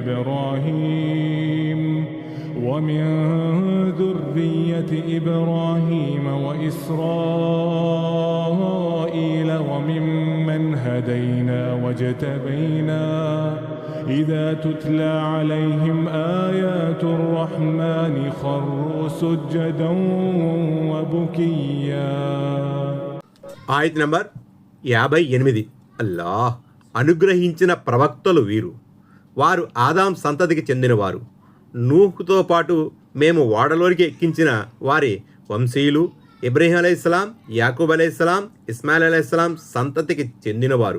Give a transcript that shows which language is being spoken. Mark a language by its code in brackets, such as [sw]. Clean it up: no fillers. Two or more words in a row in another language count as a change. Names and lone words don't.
[ar] إبراهيم وإسرائيل وممن هدينا واجتبينا إذا تتلى عليهم آيات الرحمن خروا سجدا وبكيا. [te] ఆయత్ నంబర్ 58. అల్లాహ్ అనుగ్రహించిన ప్రవక్తలు వీరు. వారు ఆదాం సంతతికి చెందినవారు. నూహుతో పాటు మేము ఓడలోనికి ఎక్కించిన వారి వంశీయులు ఇబ్రహీం అలైహిస్సలాం, యాకూబ్ అలైహిస్సలాం, ఇస్మాయిల్ అలైహిస్సలాం సంతతికి చెందినవారు.